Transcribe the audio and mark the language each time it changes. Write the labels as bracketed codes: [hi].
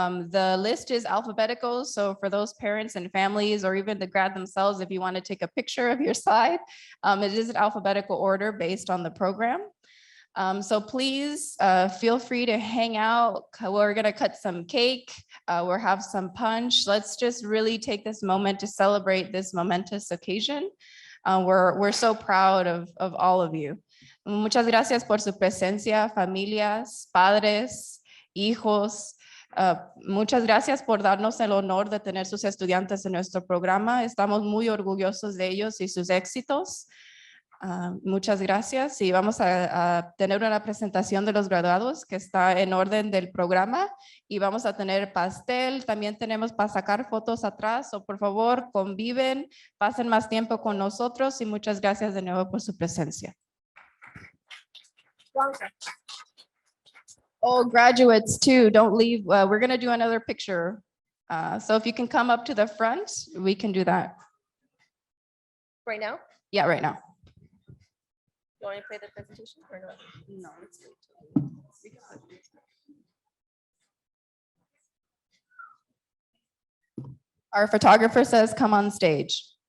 [en] The list is alphabetical. So for those parents and families, or even the grad themselves, if you want to take a picture of your slide, it is in alphabetical order based on the program. So please feel free to hang out. We're gonna cut some cake. We'll have some punch. Let's just really take this moment to celebrate this momentous occasion. We're so proud of all of you. [es] Muchas gracias por su presencia, familias, padres, hijos. Muchas gracias por darnos el honor de tener sus estudiantes en nuestro programa. Estamos muy orgullosos de ellos y sus éxitos. Muchas gracias y vamos a tener una presentación de los graduados que está en orden del programa y vamos a tener pastel. También tenemos para sacar fotos atrás, o por favor conviven, pasen más tiempo con nosotros y muchas gracias de nuevo por su presencia. [en] Oh, graduates too, don't leave. We're going to do another picture. So if you can come up to the front, we can do that. Right now? Yeah, right now. You want me to play the presentation or not? No, it's Our photographer says, come on stage.